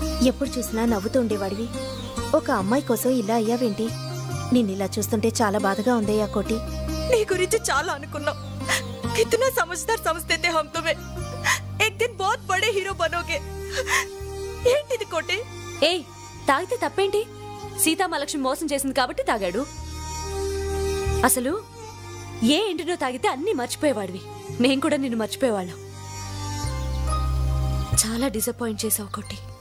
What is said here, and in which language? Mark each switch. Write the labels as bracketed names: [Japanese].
[Telugu] ఎప్పుడు చూసినా నవ్వుతూ ఉండేవాడివి, ఒక అమ్మాయి కోసం ఇలా అయ్యావేంటి? నిన్ను ఇలా చూస్తుంటే చాలా బాధగా ఉందయ్యా కోటి. నీ గురించి చాలా అనుకున్నాం. [Hindi] कितना समझदार समझते थे हम तुम्हें. एक दिन बहुत बड़े हीरो बनोगे. [Telugu] ఏంటిది కోటి? ఏయ్ తాగితే తప్పేంటి? సీతామహాలక్ష్మి మోసం చేసింది కాబట్టి తాగాడు. అసలు ఏ ఇంటినో తాగితే అన్ని మర్చిపోయేవాడివి. నేను కూడా నిన్ను మర్చిపోయేవాళ్ళం. చాలా డిసప్పాయింట్ చేసావు కోటి.